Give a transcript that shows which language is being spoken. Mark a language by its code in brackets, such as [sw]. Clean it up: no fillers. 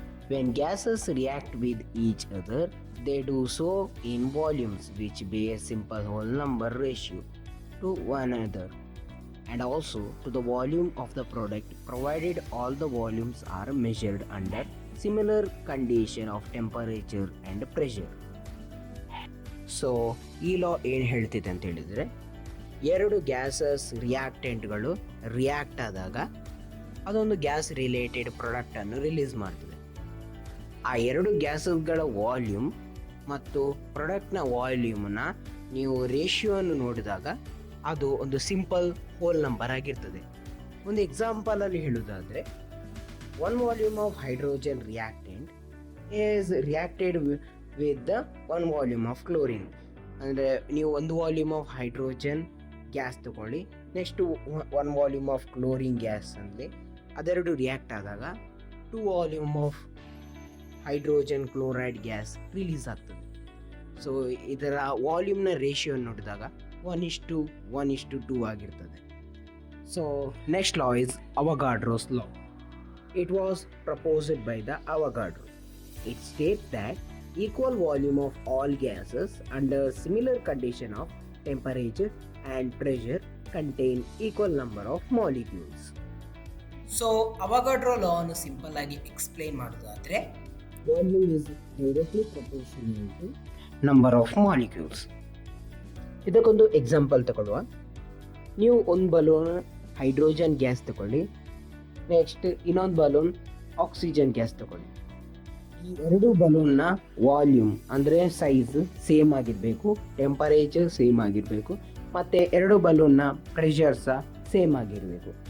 [en] When gases react with each other, they do so in volumes which bear simple whole number ratio to one another and also to the volume of the product, provided all the volumes are measured under similar condition of temperature and pressure. [kn] ಈ ಲಾ ಏನು ಹೇಳ್ತಿದೆ ಅಂತ ಹೇಳಿದ್ರೆ, ಎರಡು gases ರಿಯಾಕ್ಟೆಂಟ್ಗಳು react ಆದಾಗ ಅದೊಂದು gas related ಪ್ರಾಡಕ್ಟನ್ನು release ಮಾಡ್ತದೆ. ಆ ಎರಡು ಗ್ಯಾಸಸ್ಗಳ ವಾಲ್ಯೂಮ್ ಮತ್ತು ಪ್ರಾಡಕ್ಟ್ನ ವಾಲ್ಯೂಮ್ನ ನೀವು ರೇಷಿಯೋವನ್ನು ನೋಡಿದಾಗ ಅದು ಒಂದು ಸಿಂಪಲ್ ಹೋಲ್ ನಂಬರ್ ಆಗಿರ್ತದೆ. ಒಂದು ಎಕ್ಸಾಂಪಲಲ್ಲಿ ಹೇಳೋದಾದರೆ, [en] 1 volume of hydrogen reactant is reacted with the 1 volume of chlorine. [kn] ಅಂದರೆ ನೀವು 1 ವಾಲ್ಯೂಮ್ ಆಫ್ ಹೈಡ್ರೋಜನ್ ಗ್ಯಾಸ್ ತಗೊಳ್ಳಿ, next 1 volume of chlorine gas ಅಂದರೆ ಅದೆರಡು ರಿಯಾಕ್ಟ್ ಆದಾಗ 2 volume of hydrogen chloride gas release ಆಗ್ತದೆ. ಸೊ ಇದರ ವಾಲ್ಯೂಮ್ನ ರೇಷಿಯೋ ನೋಡಿದಾಗ 1:1:2 ಆಗಿರ್ತದೆ. [en] So next law is Avogadro's law. It was proposed by the Avogadro. It states that equal volume of all gases under similar condition of temperature and pressure contain equal number of molecules. [kn] So ಅವಗಾಡ್ರೋ ಲಾ ಅನ್ನು simple ಆಗಿ explain ಮಾಡೋದಾದ್ರೆ, [en] Volume is directly proportional to number of molecules. [kn] ಇದಕ್ಕೊಂದು example ತಗೊಳ್ಳುವ. ನೀವು ಒಂದು balloon hydrogen gas ತಗೊಳ್ಳಿ, next ಇನ್ನೊಂದು balloon oxygen gas ತಗೊಳ್ಳಿ. ಈ ಎರಡು ಬಲೂನ್ನ ವಾಲ್ಯೂಮ್ ಅಂದರೆ ಸೈಜ್ ಸೇಮ್ ಆಗಿರಬೇಕು, ಟೆಂಪರೇಚರ್ ಸೇಮ್ ಆಗಿರಬೇಕು, ಮತ್ತು ಎರಡು ಬಲೂನ್ನ ಪ್ರೆಷರ್ ಸಹ ಸೇಮ್ ಆಗಿರಬೇಕು.